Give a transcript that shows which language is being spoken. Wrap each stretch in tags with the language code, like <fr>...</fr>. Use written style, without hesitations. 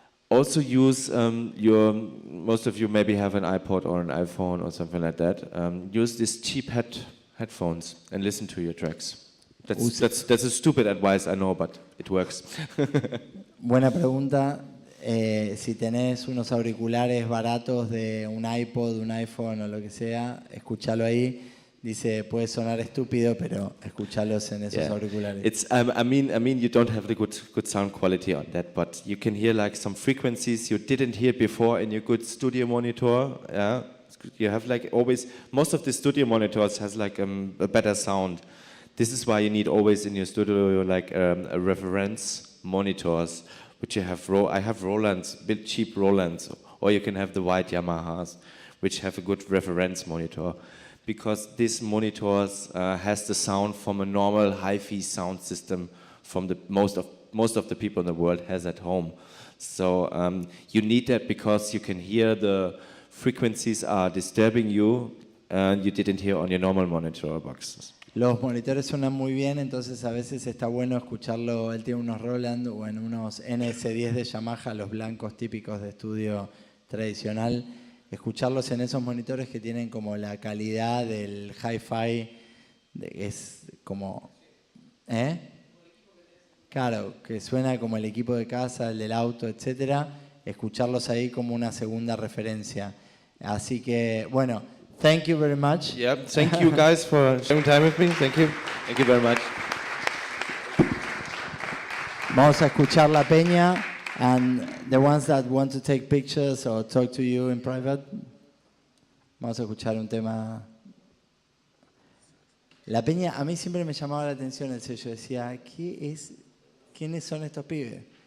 <en>Also use most of you maybe have an iPod or an iPhone or something like that. Use these cheap headphones and listen to your tracks. That's a stupid advice, I know, but it works.</en> <es>Buena pregunta. Si tenés unos auriculares baratos de un iPod, un iPhone o lo que sea, escúchalo ahí. dice, puede sonar estúpido, pero escuchalos en esos auriculares.</es> <en>It's I mean you don't have the good sound quality on that, but you can hear like some frequencies you didn't hear before in your good studio monitor. Yeah, you have like always most of the studio monitors has like a better sound. This is why you need always in your studio like a reference monitors, which you have. I have Rolands, cheap Rolands, or you can have the white Yamahas, which have a good reference monitor. Because these monitors has the sound from a normal hi-fi sound system from the most of the people in the world has at home. So you need that because you can hear the frequencies are disturbing you and you didn't hear on your normal monitor boxes.</en> <es>Los monitores suenan muy bien, entonces a veces está bueno escucharlo. Él tiene unos Roland o en unos NS10 de Yamaha, los blancos típicos de estudio tradicional. Escucharlos en esos monitores que tienen como la calidad del hi-fi, es como... Claro, que suena como el equipo de casa, el del auto, etc. Escucharlos ahí como una segunda referencia. Así que, bueno,</es> <en>thank you very much. Yeah, thank you guys for sharing time with me. Thank you. Thank you very much.</en> <es>Vamos a escuchar La Peña.</es> <en>And the ones that want to take pictures or talk to you in private,</en> <es>vamos a escuchar un tema. La Peña, a mí siempre me llamaba la atención el sello. Decía, ¿quiénes son estos pibes?</es>